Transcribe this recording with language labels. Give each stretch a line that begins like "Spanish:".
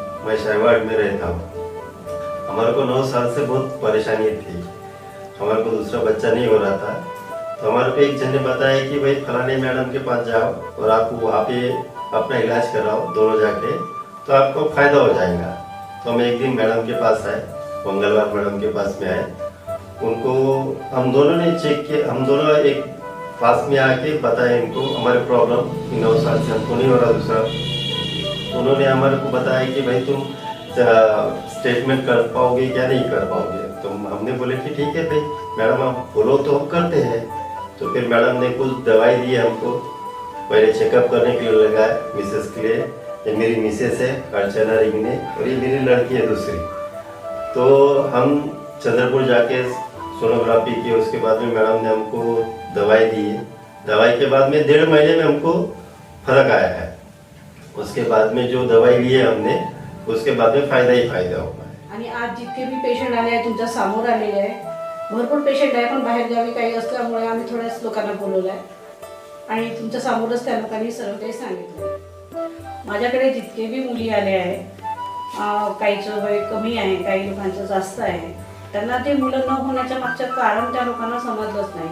Hindi: मैं शहवाड़ में रहता हूँ. हमारे को 9 साल से बहुत परेशानी थी. हमारे को दूसरा बच्चा नहीं हो रहा था. तो हमारे को एक जन ने बताया कि भाई फलाने मैडम के पास जाओ और आप वहाँ पे अपना इलाज कराओ दोनों जाके, तो आपको फायदा हो जाएगा. तो हम एक दिन मैडम के पास आए, मंगलवार मैडम के पास में आए. उनको हम दोनों ने चेक किया. हम दोनों एक पास में आके बताया इनको हमारे प्रॉब्लम, 9 साल से हमको नहीं हो रहा दूसरा. उन्होंने हमारे को बताया कि भाई तुम स्टेटमेंट कर पाओगे क्या नहीं कर पाओगे. तो हमने बोले कि ठीक है भाई मैडम आप बोलो तो हम करते हैं. तो फिर मैडम ने कुछ दवाई दी हमको. पहले चेकअप करने के लिए लगाया मिसेस के लिए. ये मेरी मिसेस है अर्चना रिंगने, और ये मेरी लड़की है दूसरी. तो हम चंद्रपुर जाके सोनोग्राफी की. उसके बाद में मैडम ने हमको दवाई दी है. दवाई के बाद में 1.5 महीने में हमको फर्क आया है. उसके बाद में जो दवाई ली है हमने, उसके बाद में फायदा ही फायदा होगा.
Marathi: आणि आज जितके भी पेशंट आले आहे तुमच्या समोर आलेले आहे, भरपूर पेशंट आहे, पण बाहेर गावी काही असल्यामुळे आम्ही थोड्याच लोकांना बोलवलं आहे आणि तुमच्या समोरच त्या लोकांनी सर्व काही सांगितलं. माझ्याकडे जितके भी मुली आले आहे, काहीचं वय कमी आहे, काही लोकांचं जास्त आहे, त्यांना ते मुलं न होण्याच्या मागचं कारण त्या लोकांना समजलंच नाही.